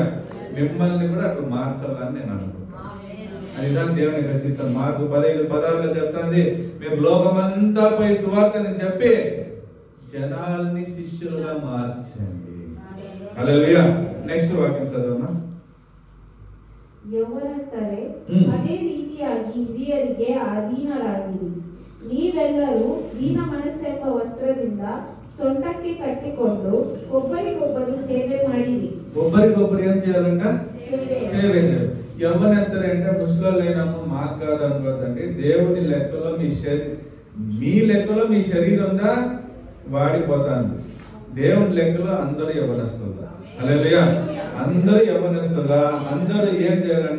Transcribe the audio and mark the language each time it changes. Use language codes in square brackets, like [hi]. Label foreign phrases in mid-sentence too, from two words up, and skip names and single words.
[te] మిమ్మల్ని కూడా అట్లా మార్చాలని నేను అనుకుంటున్నాను. అదిదా దేవుని యొక్క చిత్తం. మార్కు 15:16 చెప్తాంది, మీరు లోకమంతా పోయి సువార్తని చెప్పి జనాల్ని శిష్యులుగా మార్చండి. హల్లెలూయా. నెక్స్ట్ వాక్యం చదవమా. [kn] ಯೌವನಸ್ಥರೇ, ಅದೇ ರೀತಿಯಾಗಿ ಹಿರಿಯರಿಗೆ ಅಧೀನರಾಗಿರಿ. ನೀವೆಲ್ಲರೂ ದೀನ ಮನಸ್ಸೆಂಬ ವಸ್ತ್ರದಿಂದ ಸೊಂಟಕ್ಕೆ ಕಟ್ಟಿಕೊಂಡು ಒಬ್ಬರಿಗೊಬ್ಬರು ಸೇವೆ ಮಾಡಿರಿ. [te] ಒಬ್ಬರಿಗೊಬ್ಬರು ఏం చేయాలంట? సేవ చేయాలి. యవ్వనస్తులంటే ముసలోళ్ళైనాము మాకు కాదు అనుకోదండి. దేవుని లెక్కలో మీ లెక్కలో మీ శరీరంగా వాడిపోతాను. దేవుని లెక్కలో అందరూ యవ్వనస్తులు. హల్లెలూయా. అందరూ యవ్వనస్తులా. అందరూ ఏం చేయాలంట?